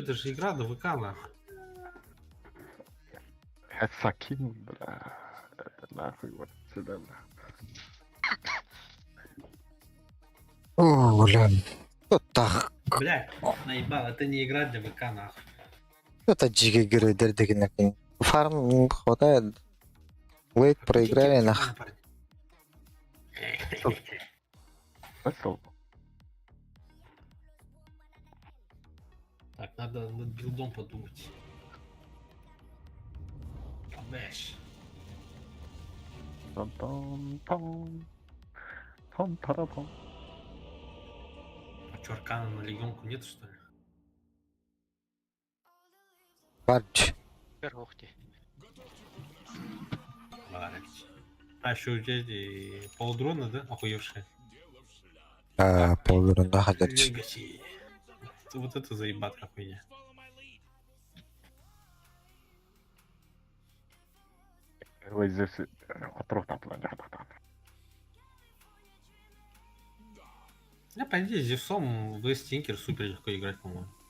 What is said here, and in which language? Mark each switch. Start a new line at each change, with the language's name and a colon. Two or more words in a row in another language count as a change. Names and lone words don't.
Russian: Это же игра на ВК, нахуй. Это закинул, бля. Это нахуй вот сюда, бля. О, бля. Вот так. Бля, наебал, это не игра для ВК, нахуй. Это джиги грейдер деген акин. Фарм хватает. Лейт проиграли нах. Высыл. Так, надо над билдом подумать. Бэш. Тон-тон-тон. Тон-тара-тон. А чё, аркана на легионку нет, что ли? Бардж. Ух ты. Барать. А еще у тебя эти полудрона, да? Охуевшие. Полдурunda хадерч. Легаси. Вот это заебатая хуйня. Ой, здесь отрок там планета. Да, по идее, с Зевсом в Стинкер супер легко играть, по-моему.